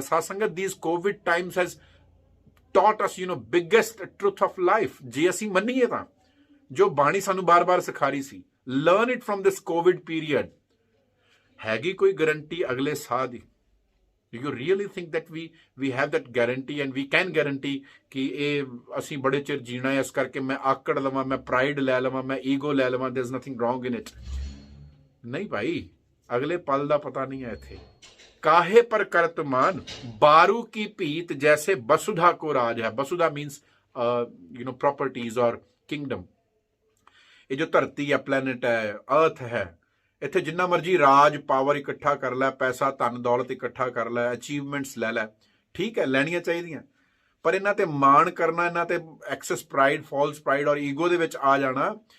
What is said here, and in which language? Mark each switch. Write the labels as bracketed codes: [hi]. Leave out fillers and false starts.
[en] ਸਾਧ ਸੰਗਤ, these COVID times has taught us, biggest truth of life। [pa] ਜੇ ਅਸੀਂ ਮੰਨੀਏ ਤਾਂ ਜੋ ਬਾਣੀ ਸਾਨੂੰ ਬਾਰ-ਬਾਰ ਸਿਖਾ ਰਹੀ ਸੀ, [en] Learn it from this COVID period. [pa] ਹੈਗੀ ਕੋਈ ਗਰੰਟੀ ਅਗਲੇ ਸਾਹ ਦੀ? [en] Do you really think that we have that guarantee and we can guarantee [pa] ਕਿ ਇਹ ਅਸੀਂ ਬੜੇ ਚਿਰ ਜੀਣਾ ਹੈ, ਇਸ ਕਰਕੇ ਮੈਂ ਆਕੜ ਲਵਾਂ, ਮੈਂ ਪ੍ਰਾਈਡ ਲੈ ਲਵਾਂ, ਮੈਂ ਈਗੋ ਲੈ ਲਵਾਂ? [en] there is nothing wrong in it। [pa] ਨਹੀਂ ਭਾਈ, ਅਗਲੇ ਪਲ ਦਾ ਪਤਾ ਨਹੀਂ ਹੈ ਇੱਥੇ। ਕਾਹੇ ਪਰ ਕਰਤ ਮਾਨ, ਬਾਰੂ ਕੀ ਭੀਤ, ਜੈਸੇ ਬਸੁਧਾ ਕੋ ਰਾਜ ਹੈ। [en] ਬਸੁਧਾ means properties और kingdom. [pa] ਇਹ ਜੋ ਧਰਤੀ ਹੈ, ਪਲੈਨਟ ਹੈ, ਅਰਥ ਹੈ, ਇੱਥੇ ਜਿੰਨਾ ਮਰਜੀ ਰਾਜ ਪਾਵਰ ਇਕੱਠਾ ਕਰ ਲੈ, ਪੈਸਾ ਧਨ ਦੌਲਤ ਇਕੱਠਾ ਕਰ ਲੈ, ਅਚੀਵਮੈਂਟਸ ਲੈ ਲੈ, ਠੀਕ ਹੈ, ਲੈਣੀਆਂ ਚਾਹੀਦੀਆਂ, ਪਰ ਇਹਨਾਂ ਤੇ ਮਾਣ ਕਰਨਾ, ਇਹਨਾਂ ਤੇ ਐਕਸੈਸ ਪ੍ਰਾਈਡ, ਫਾਲਸ ਪ੍ਰਾਈਡ ਔਰ ਈਗੋ ਦੇ ਵਿੱਚ ਆ ਜਾਣਾ।